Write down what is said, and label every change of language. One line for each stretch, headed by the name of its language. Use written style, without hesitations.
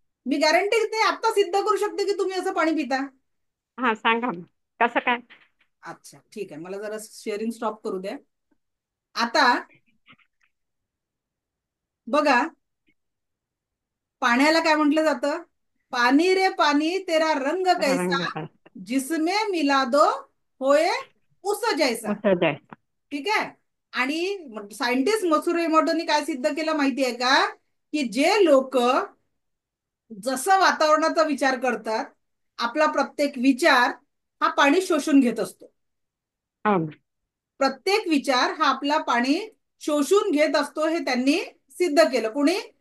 Marathi: मी guarantee देते आता सिद्ध करू शकते की तुम्ही असं पाणी पिता. हा सांगा मॅम, कसं काय? अच्छा ठीक आहे, मला जरा शेअरिंग स्टॉप करू द्या. आता बघा, पाण्याला काय म्हटलं जातं?
Hindi: पानी रे पानी तेरा रंग कैसा, रंग जिसमें मिला दो होए उस जैसा.
Marathi: औषध आहे. ठीक आहे. आणि सायंटिस्ट मसुरो इमोटोनी काय सिद्ध केलं माहिती आहे का, की जे लोक जसं वातावरणाचा विचार करतात, आपला प्रत्येक विचार हा पाणी शोषून घेत असतो. हो. प्रत्येक विचार हा आपला पाणी शोषून घेत असतो, हे त्यांनी सिद्ध केलं. कोणी?